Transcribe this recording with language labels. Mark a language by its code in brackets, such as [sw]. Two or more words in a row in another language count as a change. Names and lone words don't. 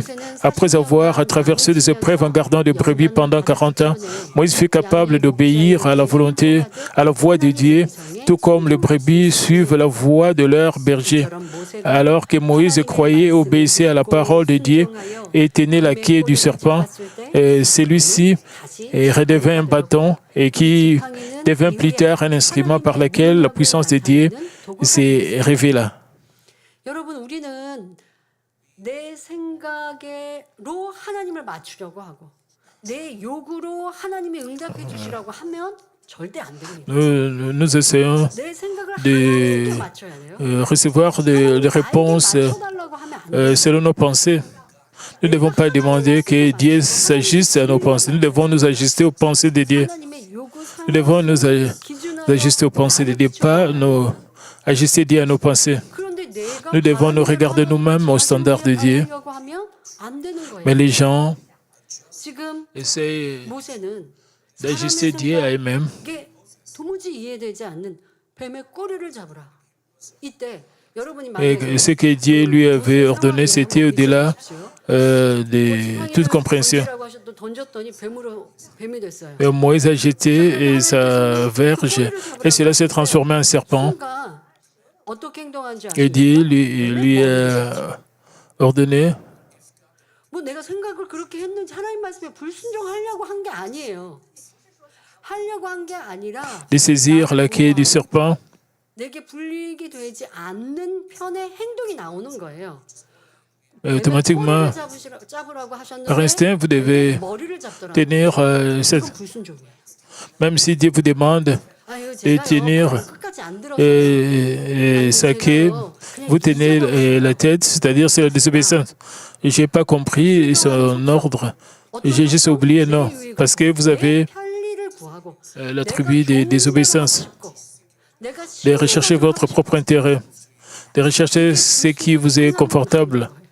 [fr] Après avoir traversé des épreuves en gardant des brebis pendant 40 ans, Moïse fut capable d'obéir à la volonté, à la voix de Dieu, tout comme les brebis suivent la voix de leur berger. Alors que Moïse croyait et obéissait à la parole de Dieu et tenait la queue du serpent, celui-ci redevint un bâton et qui devint plus tard un instrument par lequel la puissance de Dieu s'est révélée. [ko] 여러분, 우리는 내 생각으로 하나님을 맞추려고 하고 내 요구로 하나님이 응답해 주시라고 하면 절대 안 됩니다. [fr] Nous essayons [ko] 내 생각을 [fr] de [ko] 하나님께 맞춰야 돼요. [fr] recevoir des réponses [ko] 맞춰달라고 하면 안 돼요. [fr] selon nos pensées. Nous ne devons pas demander que Dieu s'ajuste à nos pensées. Nous devons nous ajuster aux pensées de Dieu. [ko] 하나님의 요구 [fr] Nous devons nous [ko] 기준하여 [fr] ajuster aux pensées de Dieu, pas nous ajuster Dieu à nos pensées. [ko] 그런데 내가 [fr] Nous devons nous regarder nous-mêmes au standard de Dieu. [ko] 하려고 하면 안 되는 거예요. [fr] Mais les gens [ko] 지금 [fr] essaient [ko] 모세는 [fr] d'ajuster Dieu à eux-mêmes. [ko] 이게 도무지 이해되지 않는 뱀의 꼬리를 잡으라. 이때 여러분이 [fr] Et ce que Dieu lui avait ordonné, c'était au-delà de toute compréhension. [ko] 던졌더니 뱀이 됐어요. [fr] Et Moïse a jeté sa verge et cela s'est transformé en serpent. [ko] 순간 어떻게 행동하는지 [fr] Et [ko] 아시죠? [fr] Dieu lui a ordonné [ko] 뭐 내가 생각을 그렇게 했는지 하나님 말씀에 불순종하려고 한 게 아니에요. 하려고 한 게 아니라 [fr] de saisir la queue du serpent. [ko] 내게 불이익이 되지 않는 편의 행동이 나오는 거예요. [fr] Automatiquement, [ko] 잡으라고 하셨는데 [fr] par instinct, vous devez [ko] 머리를 잡더라고요. [fr] tenir [ko] 그건 [fr] cette... [ko] 불순종이에요. [fr] Même si Dieu vous demande [ko] 아유, [fr] de [ko] 제가요, [fr] tenir [ko] 끝까지 안 들었어요. [fr] sa queue, vous tenez la tête, c'est-à-dire c'est la désobéissance. Je n'ai pas compris son ordre. J'ai juste oublié, non. Parce que vous avez l'attribut de désobéissance, de rechercher votre propre intérêt, de rechercher ce qui vous est confortable.